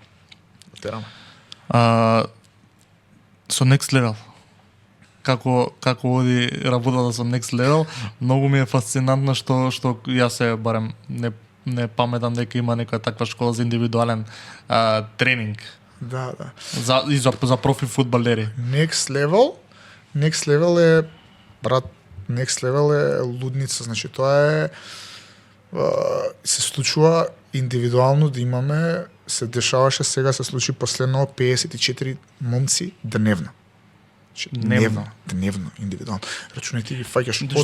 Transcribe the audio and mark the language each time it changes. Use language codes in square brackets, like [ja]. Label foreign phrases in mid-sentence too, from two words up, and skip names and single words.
[mk] Со Next Level. Како оди работата со Next Level, многу ми е фасцинантно што јас се барем не паметам дека има некоја таква школа за индивидуален тренинг. Да. За профи фудбалери. Next level е брат, Next level е лудница, значи тоа е се случува индивидуално да имаме, се дешаваше сега, се случи последно 54 момци дневно. Дневно, индивидуално. Рачунајте ги фаќаш од